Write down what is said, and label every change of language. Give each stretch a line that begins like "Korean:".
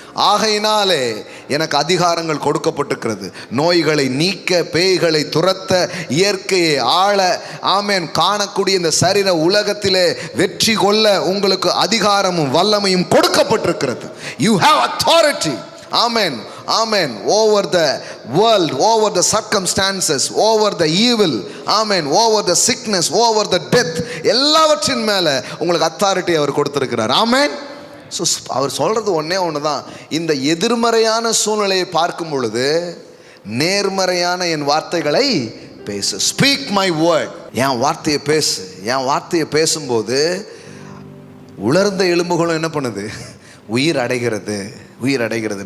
Tamil: ஆகையினாலே எனக்கு அதிகாரங்கள் கொடுக்கப்பட்டிருக்கிறது. நோய்களை நீக்க, பேய்களை துரத்த, இயற்கையை ஆள, ஆமென், காணக்கூடிய இந்த சரீர உலகத்திலே வெற்றி கொள்ள உங்களுக்கு அதிகாரமும் வல்லமையும் கொடுக்கப்பட்டிருக்கிறது.
English: You have authority. Amen. Amen. Over the world, over the circumstances, over the evil, amen, over the sickness, over the death,
Tamil: எல்லாவற்றின் மேல உங்களுக்கு அத்தாரிட்டி அவர் கொடுத்திருக்கிறார். ஆமென். ஸோ அவர் சொல்றது ஒன்னே ஒண்ணுதான். இந்த எதிர்மறையான சூழ்நிலையை பார்க்கும் பொழுது நேர்மறையான என் வார்த்தைகளை பேசு.
English: Speak my word.
Tamil: என் வார்த்தையை பேசு. என் வார்த்தையை பேசும்போது உலர்ந்த எலும்புகளும் என்ன பண்ணுது? உயிர் அடைகிறது. உயிர் அடைகிறது.